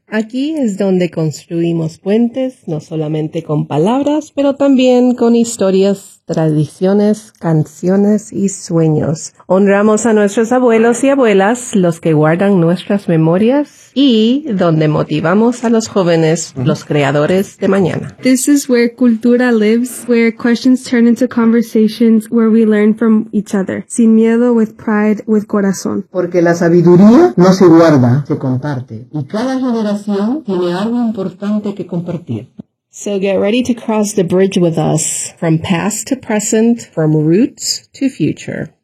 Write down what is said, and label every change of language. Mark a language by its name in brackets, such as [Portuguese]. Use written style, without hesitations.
[Spanish] Aquí es donde construimos puentes, no solamente con palabras, pero también con historias, tradiciones, canciones y sueños. Honramos a nuestros abuelos y abuelas, los que guardan nuestras memorias, y donde motivamos a los jóvenes, los creadores de mañana. [English] This is where cultura lives, where questions turn into conversations, where we learn from each other. [Spanish] Sin miedo, [English] with pride, with corazón. [Spanish] Porque la sabiduría no se guarda, se comparte. Y cada generación tiene algo importante que compartir. [English] So get ready to cross the bridge with us, from past to present, from roots to future.